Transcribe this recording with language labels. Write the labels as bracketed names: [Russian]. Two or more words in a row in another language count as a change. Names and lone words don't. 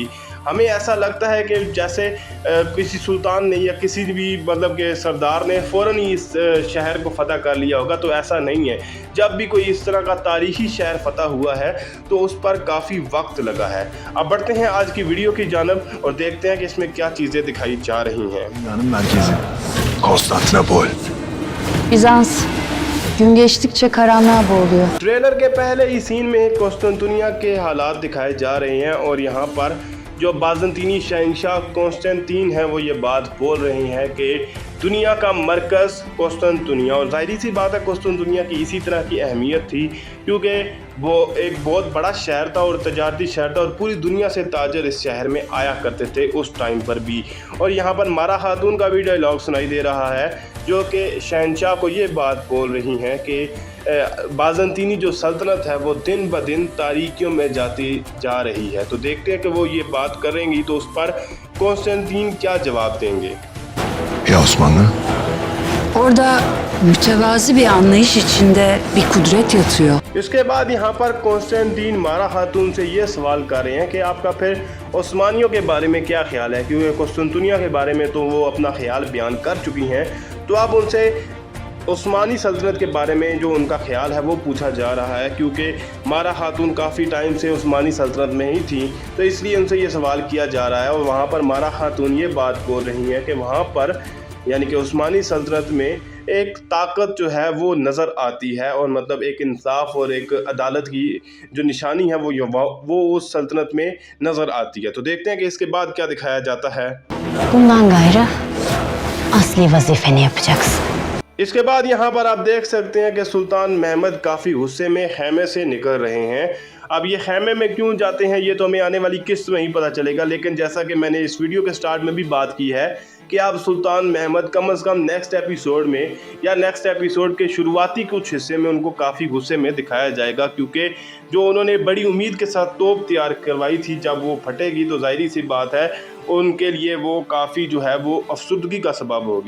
[Hindi] हमें ऐसा लगता है कि जैसे किसी सुल्तान ने या किसी भी मतलब के सरदार ने फ़ौरन ही इस शहर को फ़तह कर लिया होगा, तो ऐसा नहीं है। जब भी कोई इस तरह का तारीख़ी शहर फ़तह हुआ है तो उस पर काफ़ी वक्त लगा है। अब बढ़ते हैं आज की वीडियो की जानब और देखते हैं कि इसमें क्या चीज़ें दिखाई जा रही हैं। [Turkish] Bizans gün geçtikçe karanlığa boğuluyor. [Hindi] ट्रेलर के पहले ही सीन में कॉन्स्टेंटिनिया के हालात दिखाए जा रहे हैं और यहाँ पर जो बाज़ंतीनी शहंशाह कॉन्स्टेंटीन है वो ये बात बोल रहे हैं कि दुनिया का मरकज़ कॉन्स्टेंटिनिया। और ज़ाहिरी सी बात है कॉन्स्टेंटिनिया की इसी तरह की अहमियत थी क्योंकि वो एक बहुत बड़ा शहर था और तजारती शहर था और पूरी दुनिया से ताजर इस शहर में आया करते थे उस टाइम पर भी। और यहाँ पर मारा खातून का भी डायलॉग सुनाई दे रहा है जो कि शहंशाह को ये बात बोल रही हैं कि बाज़ंतीनी जो सल्तनत है वो दिन ब दिन तारीकियों में जाती जा रही है। तो देखते हैं कि वो ये बात करेंगी तो उस पर कॉन्स्टेंटीन क्या जवाब देंगे। [Turkish] Ya Osmanlı? Orada mütevazi bir anlayış içinde bir kudret yatıyor. [Hindi] इसके बाद यहाँ पर कॉन्स्टेंटीन मारा खातून से ये सवाल कर रहे हैं कि आपका फिर ओस्मानियों के बारे में क्या ख्याल है, क्योंकि कॉन्स्टेंटिनिया के बारे में तो वो अपना ख्याल बयान कर चुकी हैं। तो आप उनसे उस्मानी सल्तनत के बारे में जो उनका ख्याल है वो पूछा जा रहा है, क्योंकि मारा खातून काफ़ी टाइम से उस्मानी सल्तनत में ही थी, तो इसलिए उनसे ये सवाल किया जा रहा है। और वहाँ पर मारा खातून ये बात बोल रही हैं कि वहाँ पर यानी कि उस्मानी सल्तनत में एक ताकत जो है वो नज़र आती है और मतलब एक इंसाफ और एक अदालत की जो निशानी है वो उस सल्तनत में नज़र आती है। तो देखते हैं कि इसके बाद क्या दिखाया जाता है। [Turkish] Bundan gayrı asli vazifeni yapacaksın. [Hindi] इसके बाद यहाँ पर आप देख सकते हैं कि सुल्तान महमद काफ़ी गुस्से में खैमे से निकल रहे हैं। अब ये खैमे में क्यों जाते हैं ये तो हमें आने वाली किस्त में ही पता चलेगा, लेकिन जैसा कि मैंने इस वीडियो के स्टार्ट में भी बात की है कि अब सुल्तान महमद कम से कम [English] next episode [Hindi] में या [English] next episode [Hindi] के शुरुआती कुछ हिस्से में उनको काफ़ी गुस्से में दिखाया जाएगा, क्योंकि जो उन्होंने बड़ी उम्मीद के साथ तोप तैयार करवाई थी जब वो फटेगी तो ज़ाहिरी सी बात है उनके लिए वो काफ़ी जो है वो अफसुर्दगी का सबब होगी।